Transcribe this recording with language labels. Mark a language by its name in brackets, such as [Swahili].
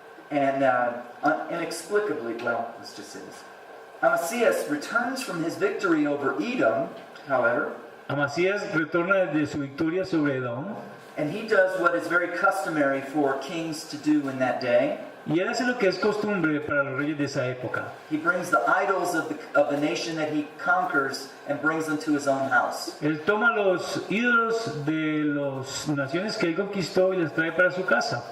[English] And inexplicably, well, let's just say this. Amasias returns from his victory over Edom, however, [Spanish] Amasías retorna de su victoria sobre Edom, [English] and he does what is very customary for kings to do in that day. [Spanish] y él hace lo que es costumbre para los reyes de esa época. [English] He brings the idols of the nation that he conquers and brings them to his own house. [Spanish] Él toma los ídolos de las naciones que él conquistó y los trae para su casa.